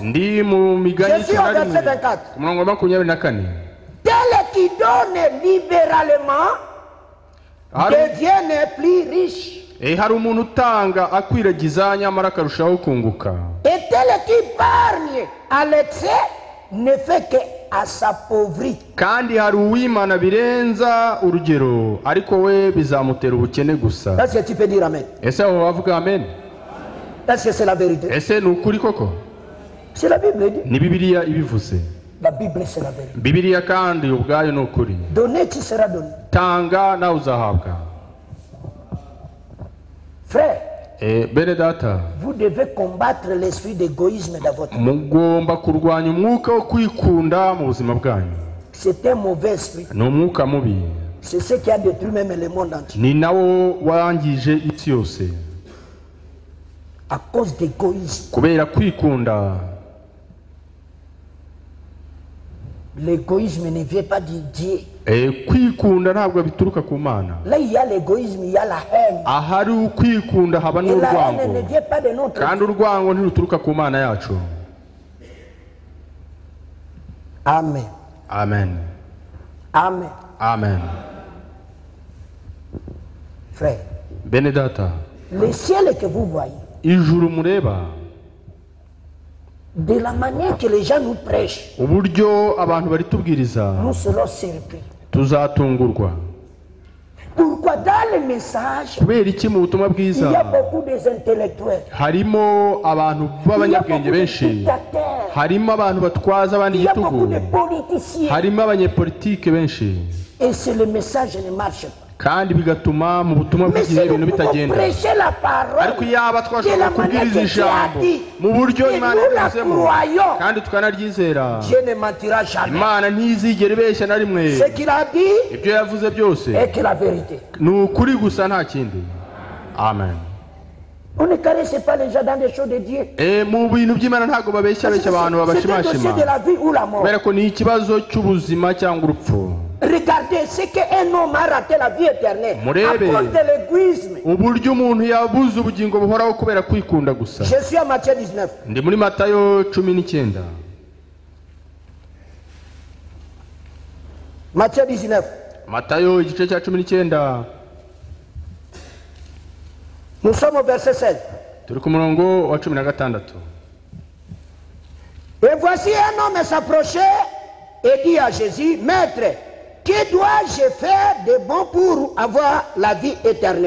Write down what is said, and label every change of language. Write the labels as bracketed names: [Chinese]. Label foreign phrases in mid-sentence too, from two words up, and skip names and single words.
[Kinyarwanda] Ndi mu Migani [French] Je suis au verset 24. [Kinyarwanda] ku murongo wa 24. [French] Tel qui donne libéralement devient plus riche. [Kinyarwanda] Hari umuntu utanga akwiragiza nyamara akarushaho kunguka. [French] Et tel qui épargne à l'excès ne fait qu'à s'appauvrir. [Kinyarwanda] Kandi hari uwimana birenza urugero ariko we bizamutera ubukene gusa. [French] Est-ce que tu peux dire amen? [Kinyarwanda] Ese aho bavuga amen? [French] Est-ce que c'est la vérité? [Kinyarwanda] Ese ni ukuri koko? [French] C'est la Bible dit. [Kinyarwanda] Ni Bibiliya ibivuze. [French] La Bible c'est la vérité. [Kinyarwanda] Bibiliya kandi ubwayo ni ukuri. [French] Donner tu seras donné. [Kinyarwanda] Tanga nawe uzahabwa. [French] Frère, [Kinyarwanda] Bene data, [French] vous devez combattre l'esprit d'égoïsme dans votre vie. [Kinyarwanda] mugomba kurwanya umwuka wo kwikunda mu buzima bwanyu. [French] C'est un mauvais esprit. [Kinyarwanda] Ni umwuka mubi. [French] C'est ce qui a détruit même le monde entier. [Kinyarwanda] Ni nawo wangije isi yose. [French] À cause d'égoïsme. [Kinyarwanda] Kubera kwikunda. [French] L'égoïsme ne vient pas de Dieu. [Kinyarwanda] Kwikunda ntabwo bituruka ku Mana. [French] Là, il y a l'égoïsme, il y a la haine. [Kinyarwanda] Ahari ukwikunda haba [French] Et la haine [Kinyarwanda] n'urwango. [French] ne vient pas de notre [Kinyarwanda] Kandi urwango ntiruturuka ku Mana yacu. Amen. Amen. Amen. Amen. [French] Frère, [Kinyarwanda] Bene data, [French] le ciel que vous voyez, [Kinyarwanda] ijuru mureba, [French] de la manière que les gens nous prêchent, [Kinyarwanda] uburyo abantu baritubwiriza, [French] nous serons surpris. [Kinyarwanda] tuzatungurwa. [French] Pourquoi dans le message, [Kinyarwanda] Kubera iki mu butumwa [French] il y a [Kinyarwanda] bwiza [French] beaucoup d'intellectuels, [Kinyarwanda] harimo abantu [French] il y a beaucoup [Kinyarwanda] b'abanyabwenge [French] de [Kinyarwanda] benshi, [French] dictateurs, [Kinyarwanda] harimo abantu batwaza abandi [French] il y a beaucoup [Kinyarwanda] igitugu, [French] de politiciens. [Kinyarwanda] harimo abanyepolitike benshi, [French] Et si le message ne marche pas. [Kinyarwanda] kandi bigatuma mu butumwa [French] Mais [Kinyarwanda] bw'igihe [French] si nous [Kinyarwanda] ibintu [French] pouvons [Kinyarwanda] bitagenda. [French] prêcher la parole [Kinyarwanda] Ariko yaba [French] de [Kinyarwanda] twashobora [French] la manière [Kinyarwanda] kubwiriza [French] que Dieu a [Kinyarwanda] ijambo [French] dit, [Kinyarwanda] mu buryo [French] et [Kinyarwanda] Imana [French] nous la [Kinyarwanda] yabizemo [French] croyons, [Kinyarwanda] kandi tukanaryizera, [French] Dieu ne mentira jamais. [Kinyarwanda] Imana ntizigera ibeshya na rimwe. [French] Ce qu'il a dit [Kinyarwanda] Ibyo yavuze byose [French] est que la vérité. [Kinyarwanda] ni ukuri gusa nta kindi. Amen. [French] On ne caresse pas les gens dans des choses de Dieu. [Kinyarwanda] Mu bintu by'Imana ntabwo babeshya abantu [French] C'est un dossier [Kinyarwanda] babashimashima, [French] de la vie ou la mort. [Kinyarwanda] kubera ko ni ikibazo cy'ubuzima cyangwa urupfu. [French] Regardez ce qu'un homme a raté la vie éternelle à [Kinyarwanda] Murebe. [French] cause de l'égoïsme. [Kinyarwanda] Uburyo umuntu yabuze ubugingo buhoraho kubera kwikunda gusa. [French] Je suis à Matthieu 19. [Kinyarwanda] Ndi muri Matayo 19. [French] Matthieu 19. [Kinyarwanda] Matayo igice cya 19. [French] Nous sommes au verset 16. [Kinyarwanda] Turi ku murongo wa 16. [French] Et voici un homme s'approchait et dit à Jésus, Maître, que dois-je faire de bon pour avoir la vie éternelle?